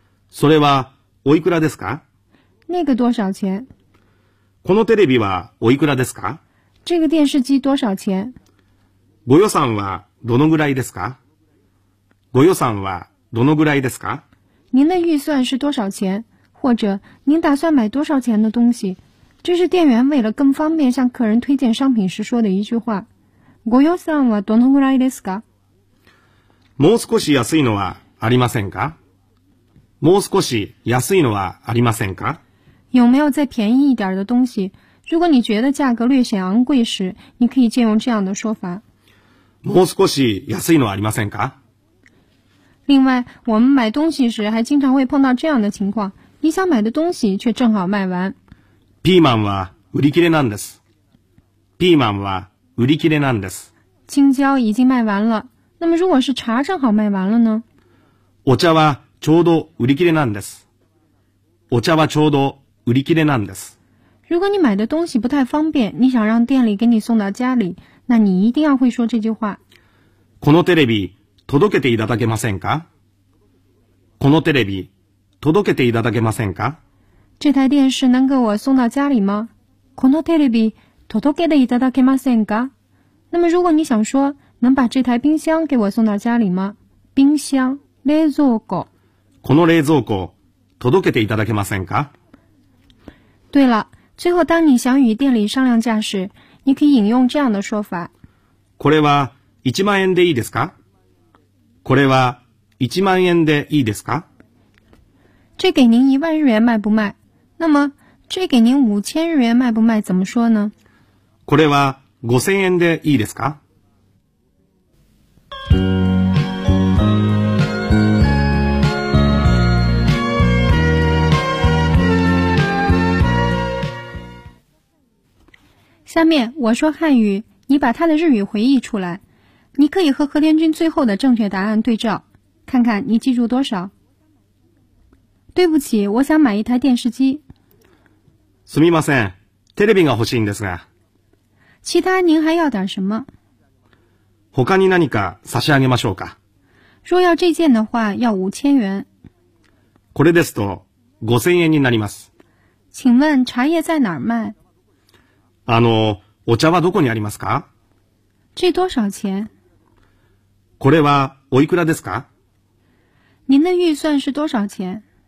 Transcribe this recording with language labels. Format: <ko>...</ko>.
<ja>それはおいくらですか？</ja> <zh>那个多少钱？</zh> <ja>このテレビはおいくらですか？</ja> <zh>这个电视机多少钱？</zh> <ja>ご予算はどのぐらいですか？ご予算はどのぐらいですか？</ja> <zh>您的预算是多少钱？或者您打算买多少钱的东西？这是店员为了更方便向客人推荐商品时说的一句话。</zh> <ja>ご予算はどのぐらいですか？もう少し安いのはありませんか？もう少し安いのはありませんか？</ja> <zh>有没有再便宜一点的东西？如果你觉得价格略显昂贵时，你可以借用这样的说法。</zh> <ja>もう少し安いのはありませんか？</ja> <zh>另外，我们买东西时还经常会碰到这样的情况：你想买的东西却正好卖完。</zh> <ja>ピーマンは売り切れなんです。ピーマンは売り切れなんです。</ja> <zh>青椒已经卖完了。那么，如果是茶正好卖完了呢？</zh> <ja>お茶はちょうど売り切れなんです。お茶はちょうど売り切れなんです。</ja> <zh>如果你买的东西不太方便，你想让店里给你送到家里，那你一定要会说这句话。</zh> <ja>このテレビ届けていただけませんか？このテレビ届けていただけませんか？</ja> <zh>这台电视能给我送到家里吗？</zh> <ja>このテレビ届けていただけませんか？</ja> <zh>那么如果你想说能把这台冰箱给我送到家里吗？冰箱冷蔵庫。</zh> <ja>この冷蔵庫届けていただけませんか？</ja> <zh>对了。最后，当你想与店里商量价时，你可以引用这样的说法：“</zh> <ja>これは一万円でいいですか？” これは一万円でいいですか？</ja> <zh>这给您一万日元卖不卖？那么，这给您五千日元卖不卖？怎么说呢？</zh> <ja>これは五千円でいいですか？</ja> <zh>下面我说汉语，你把它的日语回忆出来。你可以和和田君最后的正确答案对照，看看你记住多少。对不起，我想买一台电视机。</zh> <ja>すみません、テレビが欲しいんですが。</ja> <zh>其他您还要点什么？</zh> <ja>他に何か差し上げましょうか。</ja> <zh>若要这件的话，要五千元。</zh> <ja>これですと五千円になります。</ja> <zh>请问茶叶在哪儿卖？</zh> <ja>あの、お茶はどこにありますか？</ja> <zh>这多少钱？</zh> <ja>これはおいくらですか？</ja> <zh>您的预算是多少钱？</zh>